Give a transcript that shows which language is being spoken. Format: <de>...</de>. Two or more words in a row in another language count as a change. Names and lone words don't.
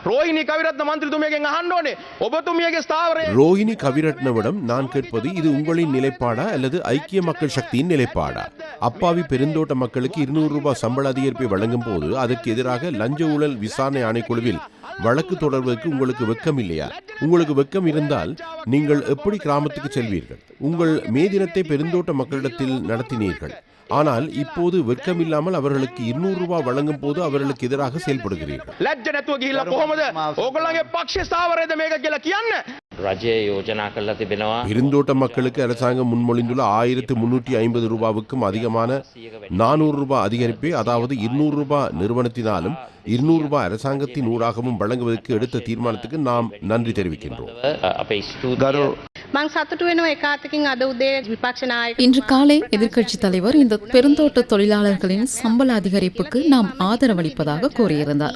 <si>ரோஹிணி கவிரத்ன மந்திரிතුமியගෙන් අහන්න ඕනේ ඔබතුමියගේ ස්ථාවරය.</si> <ta>ரோஹிணி கவிரட்னவிடம் நான் கேட்பது, இது உங்களின் நிலைப்பாடா அல்லது ஐக்கிய மக்கள் சக்தியின் நிலைப்பாடா? அப்பாவி பெருந்தோட்ட மக்களுக்கு 200 ரூபாய் சம்பள அதிகரிப்பை வழங்கும் போது அதற்கு எதிராக லஞ்ச ஊழல் விசாரணை ஆணைக்குழுவில் வழக்கு தொடர்வதற்கு உங்களுக்கு வெக்கம் இல்லையா? உங்களுக்கு வெக்கம் இருந்தால் நீங்கள் எப்படி கிராமத்துக்கு செல்வீர்கள்? உங்கள் மே தினத்தை பெருந்தோட்ட மக்களிடத்தில் நடத்தினீர்கள். ஆனால் இப்போது வெட்கமில்லாமல் அவர்களுக்கு 200 ரூபாய் வழங்கும் போது அவர்களுக்கு எதிராக செயல்படுகிறீர்கள்.</ta> <si>ලැජ්ජ නැතුව ගිහිල්ලා කොහොමද ඕගොල්ලන්ගේ පක්ෂ ස්ථාවරයද මේක කියලා කියන්න. රජය යෝජනා කරලා තිබෙනවා.</si> <ta>பெருந்தோட்ட மக்களுக்கு அரசாங்கம் முன்மொழிந்துள்ள 1350 ரூபாவுக்கும் அதிகமான 400 ரூபாய் அதிகரிப்பை, அதாவது 200 ரூபாய் நிறுவனத்தினாலும் 200 ரூபாய் அரசாங்கத்தின் ஊடாகவும் வழங்குவதற்கு எடுத்த தீர்மானத்துக்கு நாம் நன்றி தெரிவிக்கின்றோம். இன்று காலை எதிர்க்கட்சி தலைவர் இந்த பெருந்தோட்ட தொழிலாளர்களின் சம்பள அதிகரிப்புக்கு நாம் ஆதரவளிப்பதாக கூறியிருந்தார்.</ta>